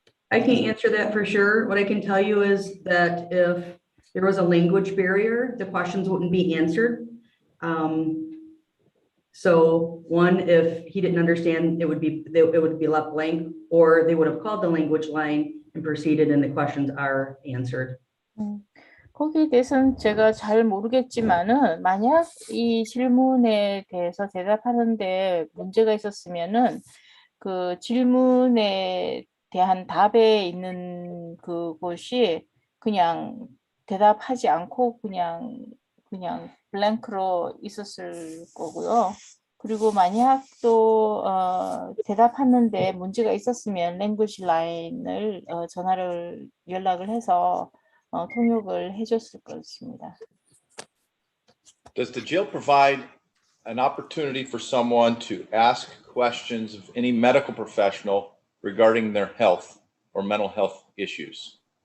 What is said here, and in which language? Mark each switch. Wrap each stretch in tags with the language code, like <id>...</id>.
<en>I can't answer that for sure. What I can tell you is that if there was a language barrier, the questions wouldn't be answered. So one, if he didn't understand, it would be left blank, or they would have called the language line and proceeded, and the questions are answered.</en> <ko>거기에 대해서는 제가 잘 모르겠지만은 만약 이 질문에 대해서 대답하는데 문제가 있었으면은 그 질문에 대한 답에 있는 그것이 그냥 대답하지 않고 그냥 블랭크로 있었을 거고요. 그리고 만약 또 대답하는데 문제가 있었으면 랭귀지 라인을 연락을 해서 통역을 해줬을 것입니다.</ko> <en>Does the jail provide an opportunity for someone to ask questions of any medical professional regarding their health or mental health issues?</en>